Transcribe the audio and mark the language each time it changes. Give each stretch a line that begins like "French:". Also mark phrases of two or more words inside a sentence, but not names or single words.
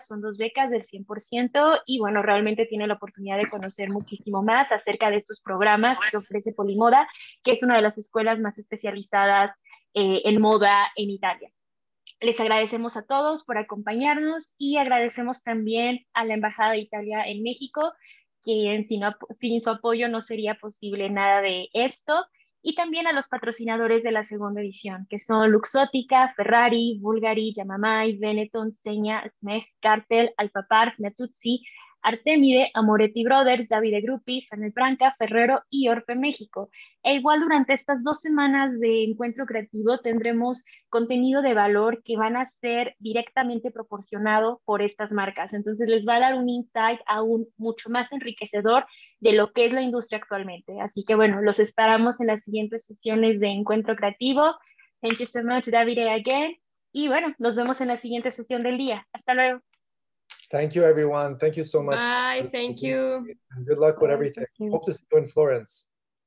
Spanish: Son 2 becas del 100% y bueno, realmente tiene la oportunidad de conocer muchísimo más acerca de estos programas que ofrece Polymoda, que es una de las escuelas más especializadas en moda en Italia. Les agradecemos a todos por acompañarnos y agradecemos también a la Embajada de Italia en México, que sin su apoyo no sería posible nada de esto. Y también a los patrocinadores de la segunda edición, que son Luxottica, Ferrari, Bulgari, Yamamay, Benetton, Seña, Smeg, Cartel, Alpapar, Natuzzi, Artemide, Amoretti Brothers, Davide Gruppi, Fanel Branca, Ferrero y Orfe México. E igual durante estas 2 semanas de encuentro creativo tendremos contenido de valor que van a ser directamente proporcionado por estas marcas. Entonces les va a dar un insight aún mucho más enriquecedor de lo que es la industria actualmente. Así que bueno, los esperamos en las siguientes sesiones de encuentro creativo.
English: Thank you so much, Davide, again.
Spanish: Y bueno, nos vemos en la siguiente sesión del día. Hasta luego.
English: Thank you, everyone. Thank you so much. Bye. Thank you. And good luck with everything. Hope to see you in Florence.